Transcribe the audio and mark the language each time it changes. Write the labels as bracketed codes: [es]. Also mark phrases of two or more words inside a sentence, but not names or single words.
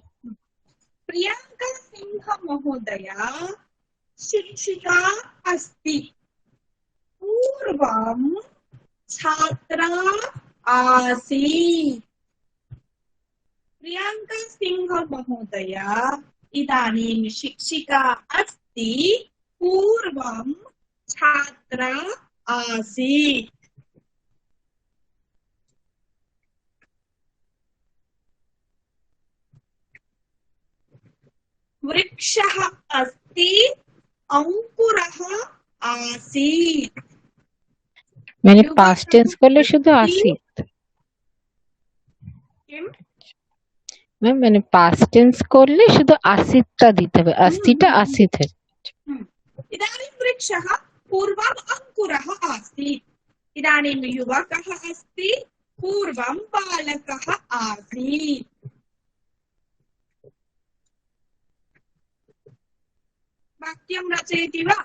[sa] प्रियंका सिंह महोदय शिक्षिका अस्ति पूर्वं छात्रा आसीत् प्रियंका सिंह महोदय इदानीं शिक्षिका अस्ति पूर्वं छात्रा आसीत्। वृक्षः अस्ति अंकुरः आसीत्। [bn] মানে [en] past tense [bn] করলে শুধু আসিত ম্যাম, মানে [en] past tense [bn] করলে শুধু আসিতটা দিতে হবে, अस्तिটা আসিত है। [sa] इदानीं वृक्षः पूर्वम् अंकुरः आसीत्। इदानीं युवकः अस्ति पूर्वं बालकः आसीत्। वाक्यं रचयति वा?